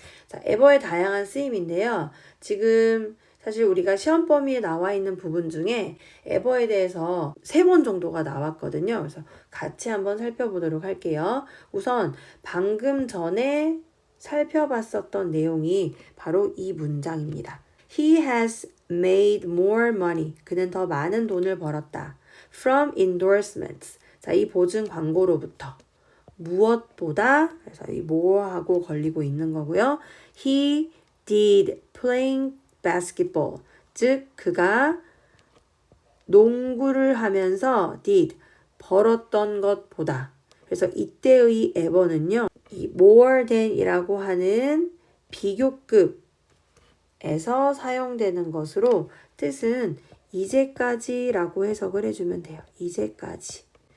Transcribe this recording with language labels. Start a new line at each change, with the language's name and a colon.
Korean: 자, ever의 다양한 쓰임인데요. 지금 사실 우리가 시험 범위에 나와 있는 부분 중에 ever에 대해서 3번 정도가 나왔거든요. 그래서 같이 한번 살펴보도록 할게요. 우선 방금 전에 살펴봤었던 내용이 바로 이 문장입니다.
English: He has made more money.
Korean: 그는 더 많은 돈을 벌었다.
English: From endorsements.
Korean: 자, 이 보증 광고로부터 무엇보다 그래서 이 more하고 걸리고 있는 거고요.
English: He did playing basketball.
Korean: 즉 그가 농구를 하면서 did 벌었던 것보다. 그래서 이때의 ever는요. 이 more than이라고 하는 비교급에서 사용되는 것으로 뜻은 이제까지라고 해석을 해주면 돼요. 이제까지.